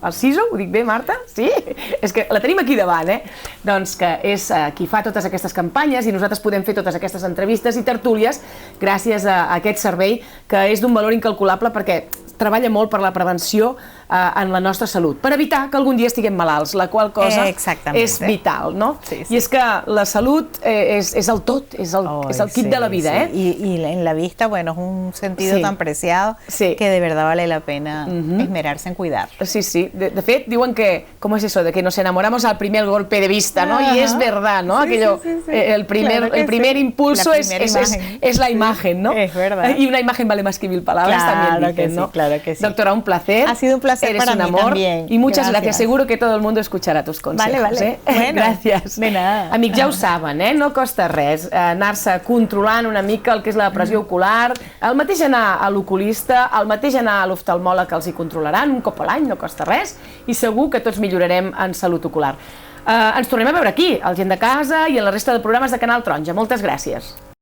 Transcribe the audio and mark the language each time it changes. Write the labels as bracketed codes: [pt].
[ca] El CISO, ho dic bé, Marta? Sí? És que la tenim aquí davant, doncs que és qui fa totes aquestes campanyes i nosaltres podem fer totes aquestes entrevistes i tertúlies gràcies a aquest servei que és d'un valor incalculable perquè treballa molt per la prevenció en la nostra salut, per evitar que algun dia estiguem malalts, la qual cosa és vital, no? I és que la salut és el tot, és el kit de la vida, [es] Y en la vista, bueno, es un sentido tan preciado que de verdad vale la pena esmerarse en cuidar. Sí, sí. [ca] De fet, diuen que, [es] ¿cómo es eso? De que nos enamoramos al primer golpe de vista, ¿no? Y es verdad, ¿no? Aquello, el primer impulso es la imagen, ¿no? Es verdad. Y una imagen vale más que 1000 palabras, también dicen, ¿no? Claro que sí. Doctora, un placer. Ha sido un placer Eres para un mí amor también. Y muchas gracias. Seguro que todo el mundo escuchará tus consejos. Vale. Bueno, [ca] gràcies. [es] De nada. [ca] Amics, ja ho saben, no costa res anar-se controlant una mica el que és la pressió ocular, el mateix anar a l'oculista, el mateix anar a l'oftalmòleg, que els hi controlaran un cop a l'any, no costa res, i segur que tots millorarem en salut ocular. Ens tornem a veure aquí, al Gent de Casa i en la resta de programes de Canal Taronja. Moltes gràcies.